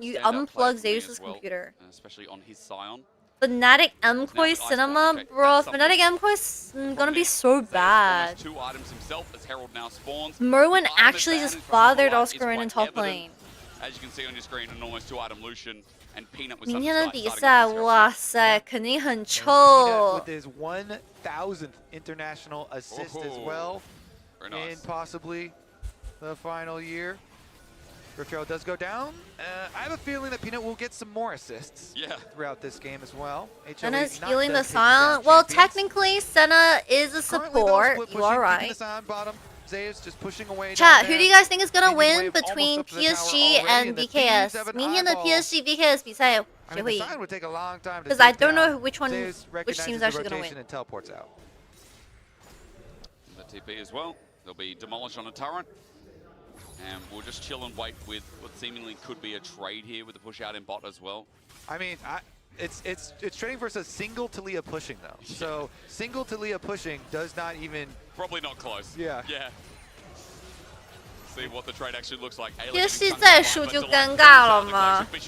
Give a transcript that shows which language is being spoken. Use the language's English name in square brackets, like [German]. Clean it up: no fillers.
[English] You unplug Zeus's computer. Especially on his Scion. Fnatic MKOI Cinema, bro. Fnatic MKOI is gonna be so bad. 2 items himself as Herald now spawns. Merwin actually just bothered Oscar in top lane. As you can see on your screen, an almost 2-item Lucian and Peanut with [Chinese] 明天的比赛，哇塞，肯定很臭。 [English] With his 1,000th international assist as well, in possibly the final year. Ricardo does go down. I have a feeling that Peanut will get some more assists throughout this game as well. Senna's healing the Scion. Well, technically, Senna is a support. You are right. Zeus just pushing away. Chat, who do you guys think is gonna win between PSG and BKS? [Chinese] 明天的 PSG BKS 比赛谁会赢？ [English] Because I don't know which team is actually gonna win. And teleports out. The TP as well. They'll be demolished on a turret. And we'll just chill and wait with what seemingly could be a trade here with the push out in bot as well. I mean, it's trading versus single Talia pushing though. So single Talia pushing does not even. Probably not close. Yeah. Yeah. See what the trade actually looks like. [Chinese] PSG再输就尴尬了嘛。